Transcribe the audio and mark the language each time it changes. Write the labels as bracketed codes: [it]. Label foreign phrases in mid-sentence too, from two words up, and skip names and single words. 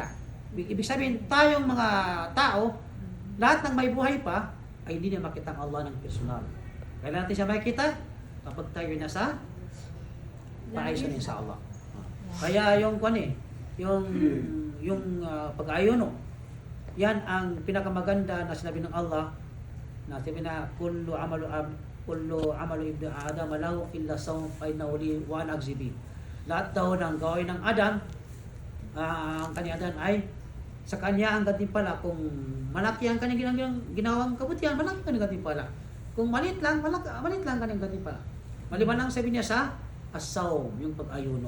[tl] Ibig sabihin, tayong mga tao, lahat ng may buhay pa, ay hindi niya makita ang Allah ng personal. Kailan natin siya makita? Kapag tayo nasa paayos din sa Allah. Kaya yung pag-ayuno, yan ang pinakamaganda na sinabi ng Allah na sabi na [ar] كل عمل ابن آدم له إلا صوم فإنه لي وأنا أجزي به. [tl] Lahat daw ng gawin ng Adam, ang kanyang Adam ay sa kanya ang gantimpala. Kung malaki ang kanyang ginawang kabutihan, malaki ang kanyang gantimpala. Kung maliit lang kanyang gantimpala. Maliban lang sabi niya sa as-sawm, yung pag-ayuno.